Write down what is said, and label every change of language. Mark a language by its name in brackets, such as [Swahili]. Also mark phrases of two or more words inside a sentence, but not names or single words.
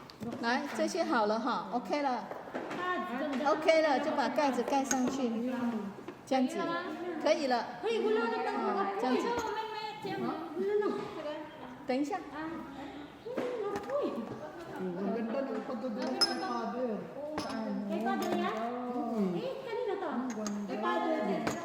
[Chinese] 来，这些好了哈，OK 了，OK 了，就把盖子盖上去，这样子，可以了。这样子。等一下。 [Filipino] Ang ganda ng pagdudulog kay Father. Kay Father yan? Kanina to? Kay Father din.